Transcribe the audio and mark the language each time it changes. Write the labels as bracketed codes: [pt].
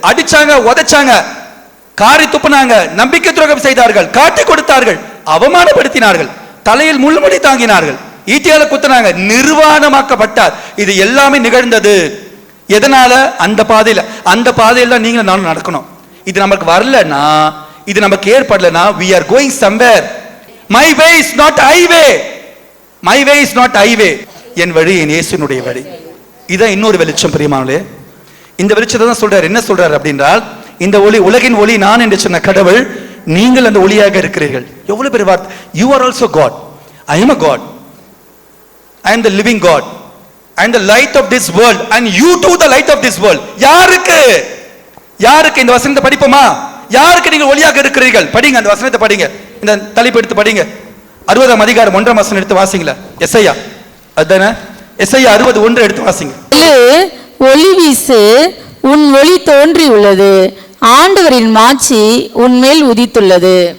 [ta] அடிச்சாங்க, உதைச்சாங்க, காரி துப்புனாங்க, நம்பிக்கை துரோகம் செய்தார்கள், காட்டி கொடுத்தார்கள், அவமானப்படுத்தினார்கள், தலையில் முள்முடி தாங்கினார்கள், ஈட்டியால குத்துனாங்க, நிர்வாணமாக்கப்பட்டார். இது எல்லாமே நிகழ்ந்தது எதனால? அந்த பாதையில. அந்த பாதையில நீங்க நானும் நடக்கணும். இது நமக்கு வரலனா, இது நமக்கு ஏற்படலனா, [en] we are going somewhere. My way is not highway, my way is not highway. [ta] என் வழி என் இயேசுவினுடைய வழி. இதான் இன்னொரு வெளிச்சம். பிரியமானவர்களே, இந்த வெளிச்சத்தை தான் சொல்றாரு. என்ன சொல்றாரு அப்படின்றால், இந்த ஒளி, உலகின் ஒளி நான் என்று சொன்ன கடவுள், நீங்கள் அந்த ஒளியாக இருக்கிறீர்கள். எவ்வளவு பெரிய வார்த்தை. [en] You are also God, I am a God, I am the living God, I am the light of this world and you too the light of this world. [ta] யாருக்கு? யாருக்கு? இந்த வசனத்தை படிப்போமா? யாருக்கு நீங்கள் ஒளியாக இருக்கிறீர்கள்? படிங்க, அந்த வசனத்தை படிங்க, இந்த தலைப்பு எடுத்து படிங்க. 60ஆம் அதிகாரம் 1ஆம் வசனம் எடுத்து வாசிங்களா. எஸ்ஐயா, அதுதானே? எஸ்ஐயா 60:1 எடுத்து வாசிங்க. ஒளி வீசு, உன் ஒளி தோன்றி உள்ளது, ஆண்டவரின் மாட்சி உன்மேல் உதித்துள்ளது.